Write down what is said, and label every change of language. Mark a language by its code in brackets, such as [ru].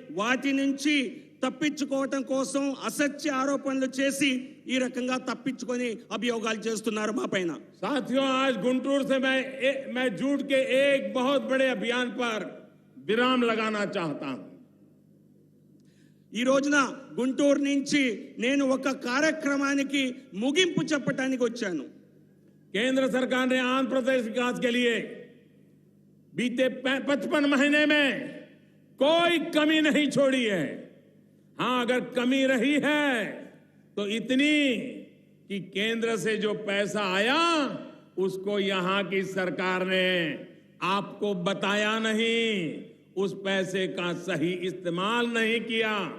[te] వాటి నుంచి తప్పించుకోవటం కోసం అసత్య ఆరోపణలు చేసి ఈ రకంగా తప్పించుకొని అభియోగాలు చేస్తున్నారు మా పైన. [hi] साथियों, आज गुंटूर से मैं झूठ के एक बहुत बड़े अभियान पर विराम लगाना चाहता हूं. [te] ఈ రోజున గుంటూరు నుంచి నేను ఒక కార్యక్రమానికి ముగింపు చెప్పడానికి వచ్చాను. [hi] केंद्र सरकार ने आंध्र प्रदेश विकास के लिए बीते 55 महीने में कोई कमी नहीं छोड़ी है. हां, अगर कमी रही है तो इतनी कि केंद्र से जो पैसा आया उसको यहां की सरकार ने आपको बताया नहीं, उस पैसे का सही इस्तेमाल नहीं किया.